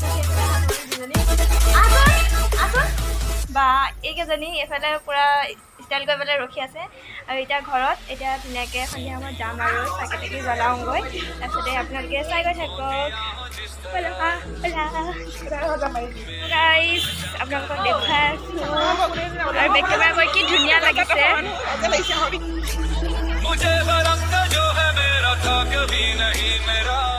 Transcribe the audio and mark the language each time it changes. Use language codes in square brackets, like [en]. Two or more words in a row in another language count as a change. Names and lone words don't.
[as] বা এইকেইজনী এইফালে পূৰা ষ্টাইল কৰি পেলাই ৰখি আছে আৰু এতিয়া ঘৰত এতিয়া ধুনীয়াকৈ সন্ধিয়া সময়ত যাম আৰু চাকি তাকি জ্বলাওঁগৈ তাৰপিছতে আপোনালোকে চাই গৈ থাকক গাইজ আপোনালোকক দেখুৱাই আছোঁ আৰু [en] back camera [as] কৰি কি ধুনীয়া লাগিছে [hi] मुझे बरंग जो है मेरा था कभी नहीं मेरा